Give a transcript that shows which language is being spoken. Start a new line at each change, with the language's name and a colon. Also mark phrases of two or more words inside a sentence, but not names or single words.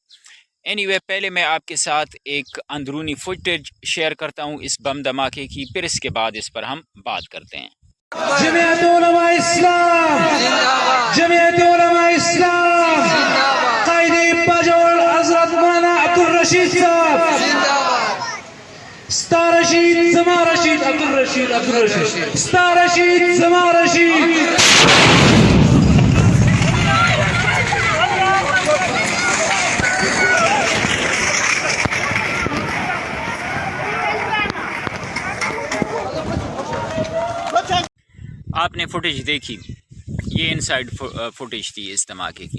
Urdu: پہلے میں آپ کے ساتھ ایک اندرونی فوٹیج شیئر کرتا ہوں اس بم دھماکے کی، پھر اس کے بعد اس پر ہم بات کرتے ہیں۔ جمعیت علماء اسلام، جمعیت علماء اسلام، قائد باجوڑ حضرت مولانا عبدالرشید صاحب،
Pashto: ستا رشید زما رشید
Urdu: عبدالرشید،
Pashto: ستا رشید زما رشید۔
Urdu: آپ نے فوٹیج دیکھی، یہ
English: inside footage
Urdu: تھی اس دھماکے کی۔